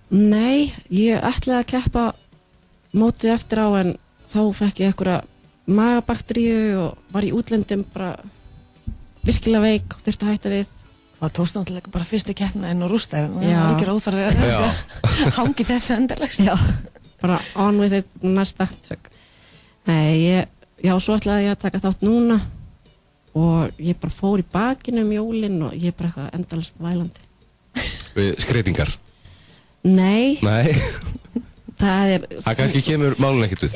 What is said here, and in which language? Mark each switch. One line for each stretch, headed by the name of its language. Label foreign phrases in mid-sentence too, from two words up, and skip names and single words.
Icelandic: Nei, ég ætlaði að keppa mótið eftir á en þá fekk ég einhverja magabakteríu og var í útlöndum bara virkilega veik og þurfti að hætta við. Það tókst náttúrulega bara fyrstu keppna inn og rústa en það var ekki óþarfi að hangi þessu endarlegst. Já, bara
English: on with it
Icelandic: næsta. Nei, svo ætlaði ég að taka þátt núna og ég bara fór í bakinu jólin og ég bara eitthvað endalaust vælandi. Skreytingar? Nei. Það kannski kemur málun ekkert við.